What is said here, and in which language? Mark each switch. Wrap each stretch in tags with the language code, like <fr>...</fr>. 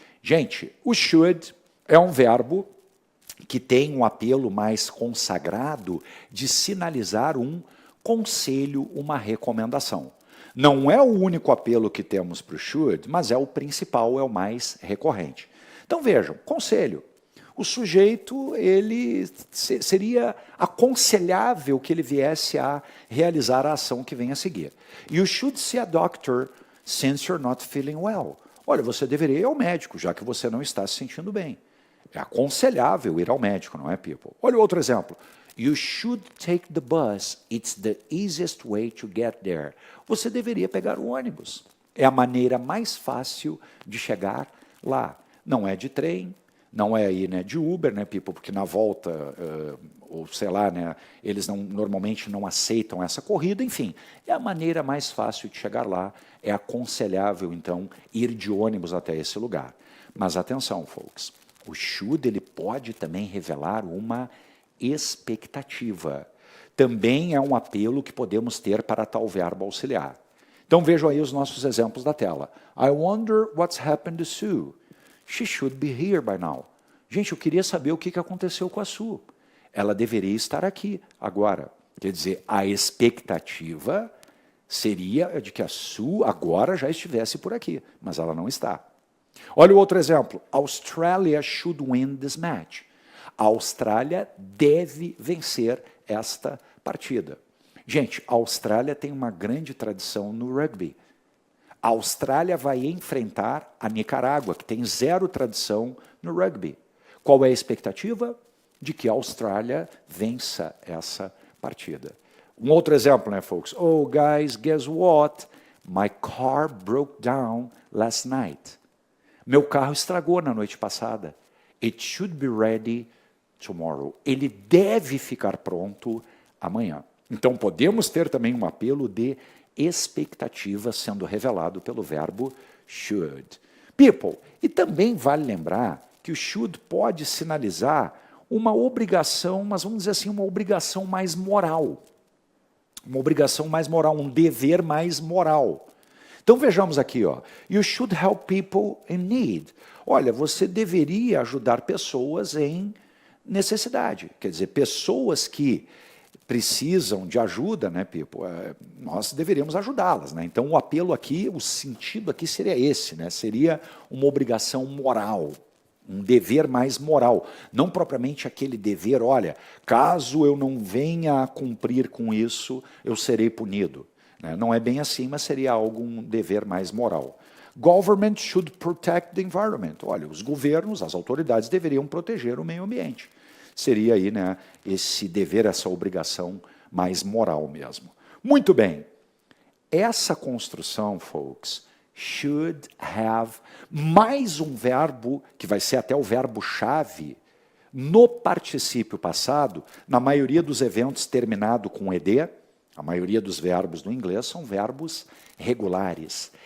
<pt>Gente, o should é um verbo que tem um apelo mais consagrado de sinalizar um conselho, uma recomendação. Não é o único apelo que temos para o should, mas é o principal, é o mais recorrente. Então vejam, conselho. O sujeito, ele seria aconselhável que ele viesse a realizar a ação que vem a seguir.</pt> <en>You should see a doctor since you're not feeling well.</en> <pt>Olha, você deveria ir ao médico, já que você não está se sentindo bem. É aconselhável ir ao médico, não é, people? Olha o outro exemplo.</pt> <en>You should take the bus. It's the easiest way to get there.</en> <pt>Você deveria pegar o ônibus. É a maneira mais fácil de chegar lá. Não é de trem, não é aí, né, de Uber, né, people, porque na volta, ou sei lá, né, eles normalmente não aceitam essa corrida, enfim, é a maneira mais fácil de chegar lá, é aconselhável, então, ir de ônibus até esse lugar. Mas atenção, folks, o should, ele pode também revelar uma expectativa. Também é um apelo que podemos ter para tal verbo auxiliar. Então vejam aí os nossos exemplos da tela.</pt> <en>I wonder what's happened to Sue. She should be here by now.</en> <pt>Gente, eu queria saber o que aconteceu com a Sue. Ela deveria estar aqui agora. Quer dizer, a expectativa seria de que a Sue agora já estivesse por aqui, mas ela não está. Olha o outro exemplo.</pt> <en>Australia should win this match.</en> <pt>A Austrália deve vencer esta partida. Gente, a Austrália tem uma grande tradição no rugby. A Austrália vai enfrentar a Nicarágua, que tem zero tradição no rugby. Qual é a expectativa? De que a Austrália vença essa partida. Um outro exemplo, né,</pt> <en>folks? Oh, guys, guess what? My car broke down last night.</en> <pt>Meu carro estragou na noite passada.</pt> <en>It should be ready tomorrow.</en> <pt>Ele deve ficar pronto amanhã. Então, podemos ter também um apelo de expectativa sendo revelado pelo verbo should. People, e também vale lembrar que o should pode sinalizar uma obrigação, mas vamos dizer assim, uma obrigação mais moral. Uma obrigação mais moral, um dever mais moral. Então vejamos aqui, ó.</pt> <en>You should help people in need.</en> <pt>Olha, você deveria ajudar pessoas em necessidade. Quer dizer, pessoas que precisam de ajuda, né, people? Nós deveríamos ajudá-las, né? Então o apelo aqui, o sentido aqui seria esse, né? Seria uma obrigação moral, um dever mais moral, não propriamente aquele dever, olha, caso eu não venha a cumprir com isso, eu serei punido. Né? Não é bem assim, mas seria algum dever mais moral.</pt> <en>Government should protect the environment.</en> <pt>Olha, os governos, as autoridades deveriam proteger o meio ambiente. Seria aí, né, esse dever, essa obrigação mais moral mesmo. Muito bem. Essa construção, folks, should have, mais um verbo, que vai ser até o verbo-chave, no particípio passado, na maioria dos eventos terminado com ed, a maioria dos verbos no inglês são verbos regulares.</pt>